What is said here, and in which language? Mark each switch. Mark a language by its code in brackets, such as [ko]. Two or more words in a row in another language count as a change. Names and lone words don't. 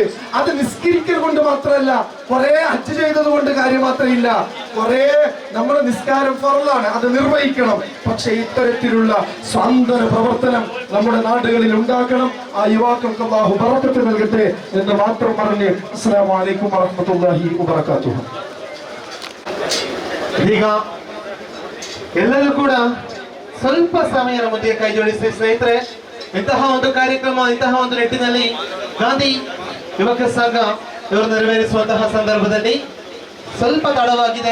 [ml] അത് നിസ്കരിക്കൽ കൊണ്ട് മാത്രമല്ല, കുറെ ഹജ്ജ് ചെയ്തത് കൊണ്ട് കാര്യം മാത്രമില്ല. കുറെ നമ്മുടെ നിസ്കാരം ഫർളാണ്, അത് നിർവഹിക്കണം. പക്ഷെ ഇത്തരത്തിലുള്ള സാന്ത്വന പ്രവർത്തനം നമ്മുടെ നാടുകളിൽ ഉണ്ടാക്കണം. ആ യുവാക്കൾക്ക് അല്ലാഹു ബറക്കത്ത് നൽകട്ടെ എന്ന് മാത്രം പറഞ്ഞ് [ar] السلام عليكم ورحمة الله وبركاته. [kn] ಈಗ ಎಲ್ಲರೂ ಕೂಡ ಸ್ವಲ್ಪ ಸಮಯದ ಮಧ್ಯೆ ಕೈ ಜೋಡಿಸಿ ಸ್ನೇಹಿತರೆ. ಇಂತಹ ಒಂದು ಕಾರ್ಯಕ್ರಮ, ಇಂತಹ ಒಂದು ನಿಟ್ಟಿನಲ್ಲಿ ಗಾಂಧಿ ಯುವಕ ಸಂಘ ಇವರು ನೆರವೇರಿಸುವಂತಹ ಸಂದರ್ಭದಲ್ಲಿ ಸ್ವಲ್ಪ ತಡವಾಗಿದೆ.